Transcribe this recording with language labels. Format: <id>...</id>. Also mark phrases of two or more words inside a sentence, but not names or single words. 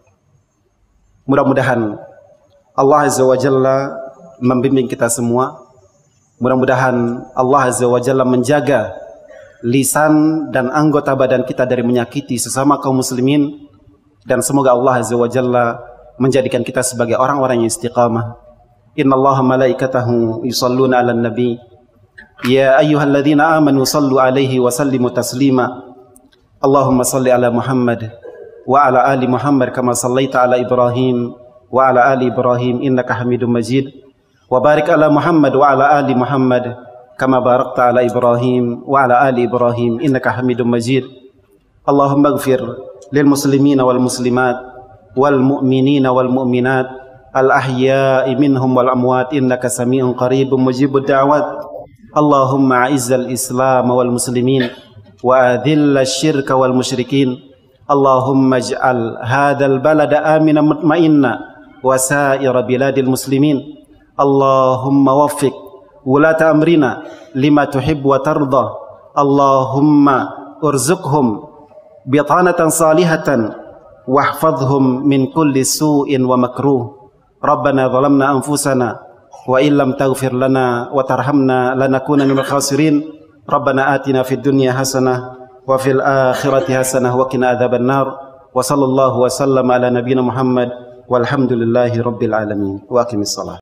<id>Mudah-mudahan Allah</id> <ar>عز وجل</ar> <id>membimbing kita semua. Mudah-mudahan Allah</id> <ar>عز وجل</ar> <id>menjaga lisan dan anggota badan kita dari menyakiti sesama kaum muslimin. Dan semoga Allah</id> <ar>عز وجل</ar> <id>menjadikan kita sebagai orang-orang yang istiqamah.</id> <ar>إن الله ملائكته يصلون على النبي يا أيها الذين آمنوا صلوا عليه وسلموا تسليما. اللهم صل على محمد وعلى آل محمد كما صليت على إبراهيم وعلى آل إبراهيم إنك حميد مجيد. وبارك على محمد وعلى آل محمد كما باركت على إبراهيم وعلى آل إبراهيم إنك حميد مجيد. اللهم اغفر للمسلمين والمسلمات والمؤمنين والمؤمنات الأحياء منهم والأموات إنك سميع قريب مجيب الدعوات. اللهم أعز الإسلام والمسلمين وأذل الشرك والمشركين. اللهم اجعل هذا البلد آمنا مطمئنا وسائر بلاد المسلمين. اللهم وفق ولاة أمرنا لما تحب وترضى. اللهم ارزقهم بطانة صالحة واحفظهم من كل سوء ومكروه. ربنا ظلمنا أنفسنا وإن لم تغفر لنا وترحمنا لنكونن من الخاسرين. ربنا آتنا في الدنيا حسنة وفي الآخرة حسنة وقنا عذاب النار. وصلى الله وسلم على نبينا محمد والحمد لله رب العالمين. وأقم الصلاة.</ar>